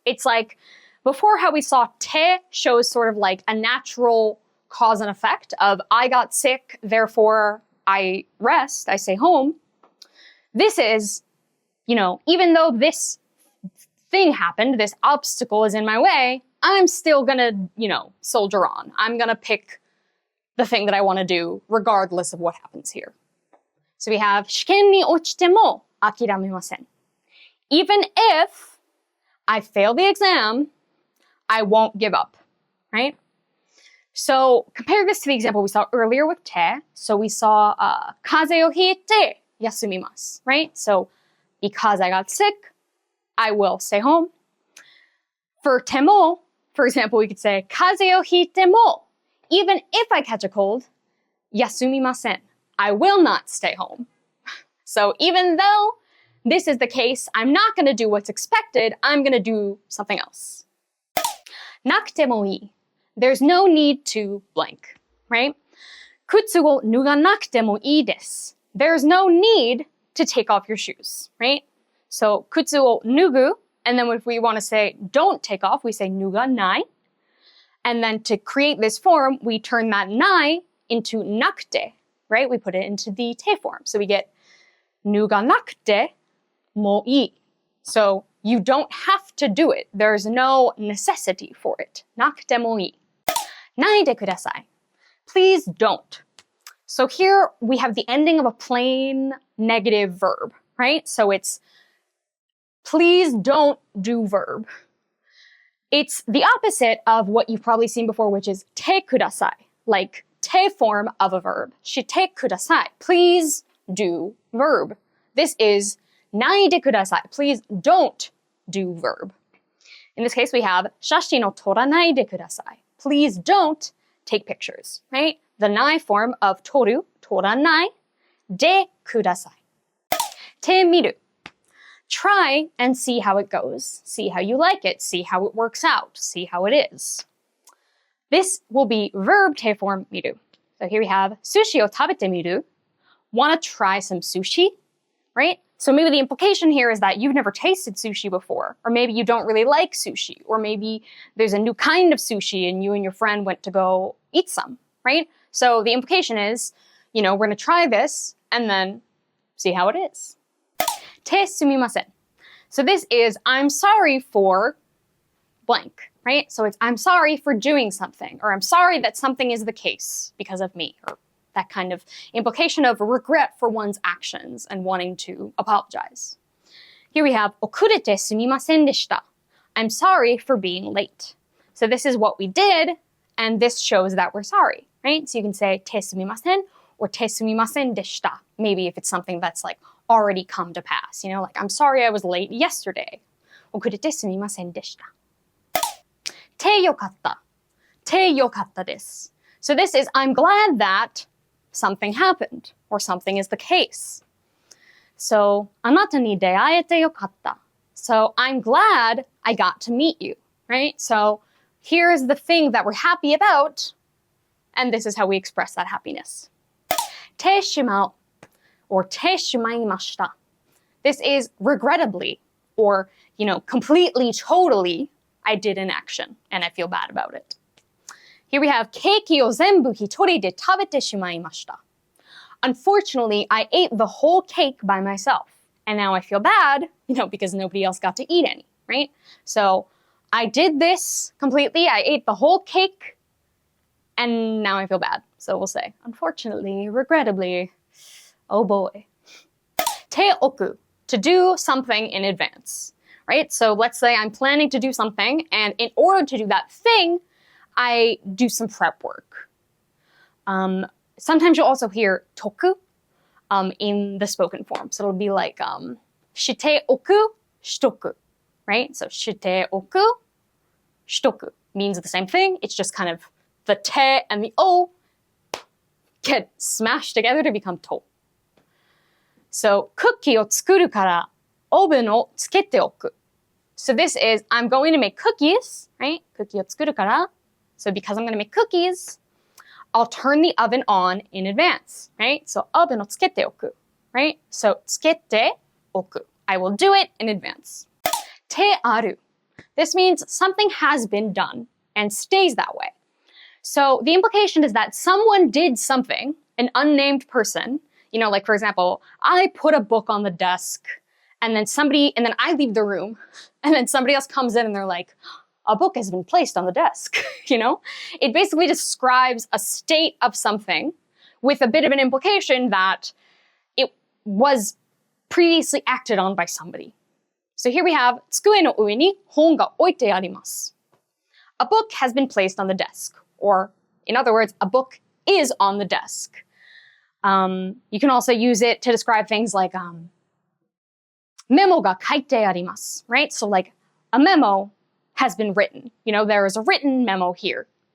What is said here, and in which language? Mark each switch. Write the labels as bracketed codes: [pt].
[en] It's like, before how we saw て shows sort of like a natural cause and effect of I got sick, therefore I rest, I stay home. This is, you know, even though this thing happened, this obstacle is in my way, I'm still going to, you know, soldier on. I'm going to pick the thing that I want to do regardless of what happens here. So we have [ja] 試験に落ちても諦めません. [en] Even if I fail the exam, I won't give up, right? So compare this to the example we saw earlier with て. So we saw [ja] 風邪をひいて休みます, right? [en] So because I got sick, I will stay home. For ても, for example, we could say [ja] 風邪をひいても, [en] even if I catch a cold, [ja] 休みません. [en] I will not stay home. So even though this is the case, I'm not going to do what's expected, I'm going to do something else. [ja] なくてもいい. [en] There's no need to blank, right? [ja] 靴を脱がなくてもいいです. [en] There's no need to take off your shoes, right? So [ja] 靴を脱ぐ, [en] and then if we want to say don't take off, we say [ja] 脱がない. [en] And then to create this form, we turn that ない into なくて, right? We put it into the て form. So we get [ja] 脱がなくてもいい. [en] So you don't have to do it. There's no necessity for it. [ja] なくてもいい.ないでください. [en] Please don't. So here we have the ending of a plain negative verb, right? So it's please don't do verb. It's the opposite of what you've probably seen before, which is てください. Like て form of a verb. してください. Please do verb. This is ないでください.Please don't do verb. In this case, we have [ja] 写真を撮らないでください. [en] Please don't take pictures, right? [ja] The ない form of 撮る, 撮らない, でください. [en] てみる.Try and see how it goes. See how you like it. See how it works out. See how it is. This will be verb て form 見る. So here we have [ja] 寿司を食べてみる. [en] Want to try some sushi, right? So maybe the implication here is that you've never tasted sushi before, or maybe you don't really like sushi, or maybe there's a new kind of sushi and you and your friend went to go eat some, right? So the implication is, you know, we're going to try this and then see how it is. てすみません. So this is, I'm sorry for blank. right? So it's I'm sorry for doing something, or I'm sorry that something is the case because of me, or that kind of implication of regret for one's actions and wanting to apologize. Here we have [ja] 遅れてすみませんでした. [en] I'm sorry for being late. So this is what we did, and this shows that we're sorry, right? So you can say てすみません or てすみませんでした. Maybe if it's something that's like already come to pass, you know, like I'm sorry I was late yesterday. [ja] 遅れてすみませんでした. てよかった.てよかったです. [en] So this is I'm glad that something happened, or something is the case. [ja] So, あなたに出会えてよかった. [en] So, I'm glad I got to meet you, right? So, here's the thing that we're happy about, and this is how we express that happiness. [ja] てしまう or てしまいました. [en] This is regrettably, or, you know, completely, totally, I did an action, and I feel bad about it. Here we have [ja] ケーキを全部一人で食べてしまいました. [en] Unfortunately, I ate the whole cake by myself. And now I feel bad, you know, because nobody else got to eat any, right? So I did this completely. I ate the whole cake. And now I feel bad. So we'll say, unfortunately, regrettably, oh boy. 手置く, to do something in advance, right? So let's say I'm planning to do something. And in order to do that thing, I do some prep work. Sometimes you'll also hear toku in the spoken form. So it'll be like しておく, しとく, right? So しておく, しとく means the same thing. It's just kind of the te and the o get smashed together to become to. [ja] So クッキーを作るからオーブンをつけておく. [en] So this is I'm going to make cookies, right? [ja] クッキーを作るから. [en] So because I'm going to make cookies, I'll turn the oven on in advance, right? [ja] So オーブンをつけておく, right? [en] So [ja] つけておく. [en] I will do it in advance. てある. This means something has been done and stays that way. So the implication is that someone did something, an unnamed person, you know, like for example, I put a book on the desk and then I leave the room and then somebody else comes in and they're like, a book has been placed on the desk, you know? It basically describes a state of something with a bit of an implication that it was previously acted on by somebody. So here we have [ja] 机の上に本が置いてあります. [en] A book has been placed on the desk. Or, in other words, a book is on the desk. You can also use it to describe things like [ja] メモが書いてあります, [en] right? So like a memo has been written. You know, there is a written memo here.